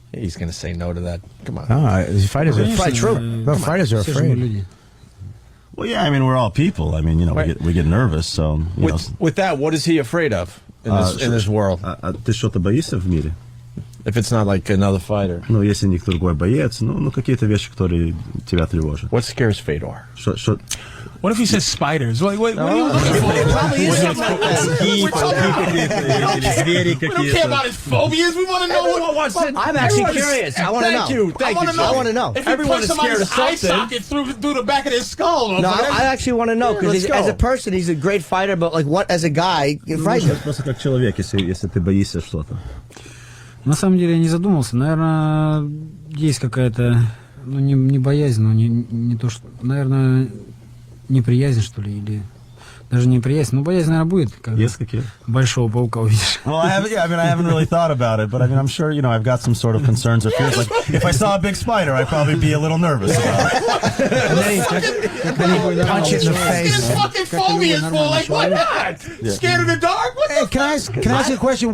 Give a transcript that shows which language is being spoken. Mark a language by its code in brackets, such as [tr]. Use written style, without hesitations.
[en] He's going to say no to that. Come on. Fighters are afraid. Well, yeah, I mean, we're all people. I mean, we get nervous, so With that, what is he afraid of in this world? [ru] Ты что-то боишься в мире? [en] If it's not like another fighter. [ru] Ну, если никто другой боец, какие-то вещи, которые тебя тревожат. [en] What scares Fedor? What if he says spiders? What are you looking for? It probably is something like that. We don't care about his phobias. We want to know what's in. I'm actually curious. I want to know. Thank you. I want to know. If everyone is scared of eye socket through the back of his skull. No, I actually want to know because as a person, he's a great fighter. But like, what as a guy, you're frightened. [ru] Просто как человек, если ты боишься что-то. На самом деле я не задумался. Наверное, есть какая-то, не боязнь, но не то, что, наверное, неприязнь, что ли, или даже не неприязнь. Ну, боязнь, наверное, будет, когда Есть какие? большого паука увидишь. [en] Well, I haven't really thought about it, but I mean, I'm sure, I've got some sort of concerns or fears. Like, if I saw a big spider, I'd probably be a little nervous about it. And then he punch it in the face. His fucking phobias for, like, why not? Scared of the dark? What the Can I ask you a question?